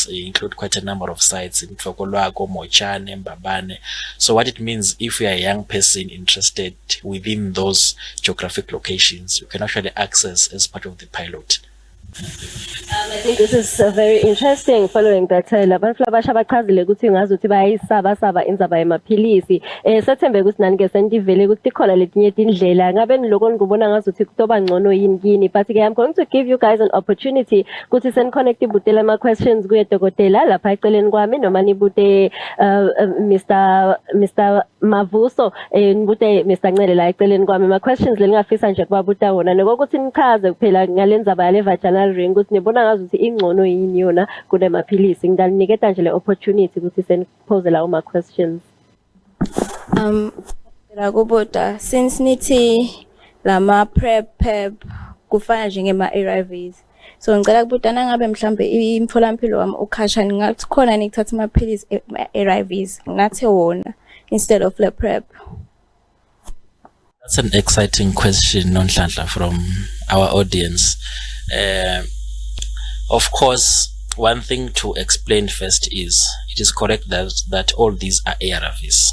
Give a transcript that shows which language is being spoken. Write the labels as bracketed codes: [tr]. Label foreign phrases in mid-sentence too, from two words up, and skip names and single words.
[en] They include quite a number of sites in Tlokolwako, Mochane, Mbabane. So what it means, if you are a young person interested within those geographic locations, you can actually access as part of the pilot. I think this is very interesting following that [ss] labantu labasha bachazile ukuthi ngazuthi bayisaba indzaba yemaphilisi sethembe ukuthi nani ke sentivele ukuthi khona letinye tindlela ngabe niloko ngibona ngazuthi kutoba ngcono yini kini, [en] but I'm going to give you guys an opportunity [ss] ukuthi sen connect ibutele ama questions kuye Dokotela lapha eceleni kwami noma nibute Mr Mavuso nibute Mr Ncele la eceleni kwami. Ma questions lengafisa nje kubabuta wona nokuthi nichaze kuphela ngalendzaba yale [en] vaginal final ring [ss] ukuthi nibona ngazuthi ingcono yini yona kunemaphilisi. Ngidaliniketa nje le opportunity ukuthi senipose lawo ma questions. La kubuta since nithi lama PrEP kufana nje ngema ARVs. So ngicela kubuta nangabe mhlambe imtholampilo wami ukhashani ngathi khona nikuthatha amaphilisi ARVs nginathe wona [en] instead of the PrEP. That's an exciting question, Nonhlanhla, from our audience. Of course, one thing to explain first is it is correct that all these are ARVs.